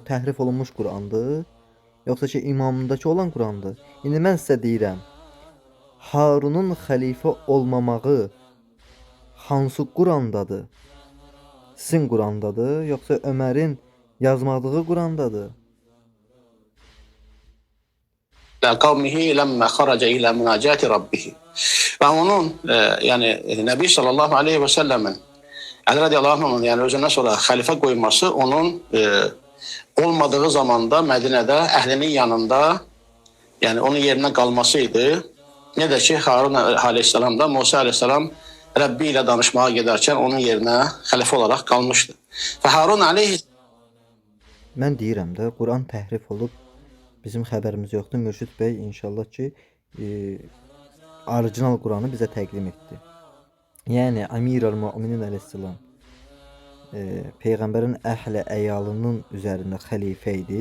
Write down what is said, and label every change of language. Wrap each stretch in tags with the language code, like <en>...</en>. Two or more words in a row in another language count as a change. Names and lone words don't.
<az>Təhrif olunmuş Qurandır? Yoxsa ki, imamındakı olan Qurandır? İndi mən sizə deyirəm, Harunun xəlifə olmamağı hansı Qurandadır? Sizin Qurandadır, yoxsa Ömərin yazmadığı Qurandadır?</az> <ar>قومه لما خرج إلى مناجاة ربه.</ar> <tr>Ve onun yani Nebi sallallahu aleyhi ve sellemin Ali radiyallahu anh'ın yani özünden sonra halife koyması onun olmadığı zamanda Medine'de ehlinin yanında yani onun yerine kalmasıydı. Ne de ki Harun aleyhisselam da Musa aleyhisselam Rabbi ile danışmaya giderken onun yerine halife olarak kalmıştı. Ve Harun aleyhisselam</tr> <az>Mən deyirəm də, Quran təhrif olub, bizim xəbərimiz yoxdur. Mürşid bəy inşallah ki, orijinal Quranı bizə təqdim etdi. Yəni Əmirəl-Möminin əleyhissalam Peyğəmbərin əhli əyalının üzərində xəlifə idi.</az>